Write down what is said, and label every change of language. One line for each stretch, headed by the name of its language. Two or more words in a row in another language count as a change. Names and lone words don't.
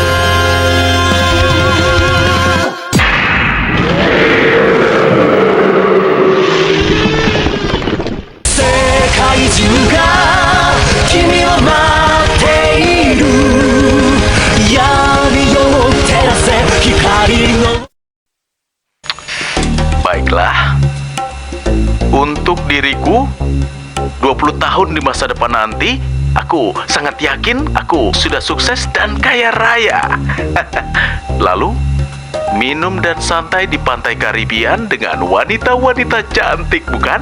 Japanese: 世界中が君を待っている、闇を照らせ光の。
Indonesian: Baiklah, untuk diriku 20 tahun di masa depan nanti, aku sangat yakin aku sudah sukses dan kaya raya. Lalu, minum dan santai di pantai Karibian dengan wanita-wanita cantik, bukan?